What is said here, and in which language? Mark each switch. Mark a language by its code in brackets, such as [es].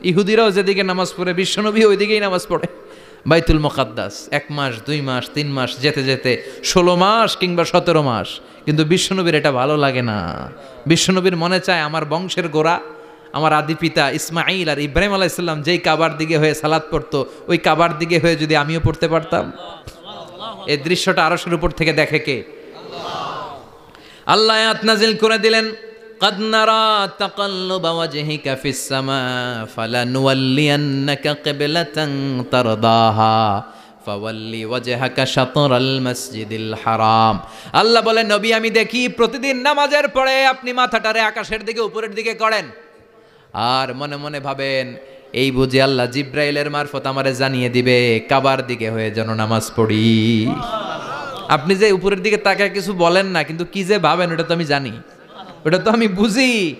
[bn] ইহুদিরাও যেদিকে নামাজ পড়ে বিশ্বনবী ওই দিকেই নামাজ পড়ে। বাইতুল মুকাদ্দাস 1 মাস 2 মাস 3 মাস যেতে যেতে 16 মাস কিংবা 17 মাস, কিন্তু বিশ্বনবীর এটা ভালো লাগে না। বিশ্বনবীর মনে চায় আমার বংশের গোড়া, আমার আদি পিতা ইসমাইল আর ইব্রাহিম আলাইহিস সালাম যেই কাবার দিকে হয়ে সালাত পড়তো, ওই কাবার দিকে হয়ে যদি আমিও পড়তে পারতাম। এই দৃশ্যটা আরশের উপর থেকে দেখে কে? আল্লাহ আয়াত নাজিল করে দিলেন, [ar] قد نرى تقلب وجهك في السماء فلنولينك قبلة ترضاها فولي وجهك شطر المسجد الحرام। [bn] আল্লাহ বলে, নবী আমি দেখি প্রতিদিন নামাজের পরে আপনি মাথাটারে আকাশের দিকে উপরের দিকে করেন আর মনে মনে ভাবেন এই বুঝি আল্লাহ জিব্রাইলের মারফত আমারে জানিয়ে দিবে কাবার দিকে হয়ে যেন নামাজ পড়ি। আপনি যে উপরের দিকে তাকায় কিছু বলেন না, কিন্তু কি যে ভাবেন ওটা তো আমি জানি, ওটা তো আমি বুঝি।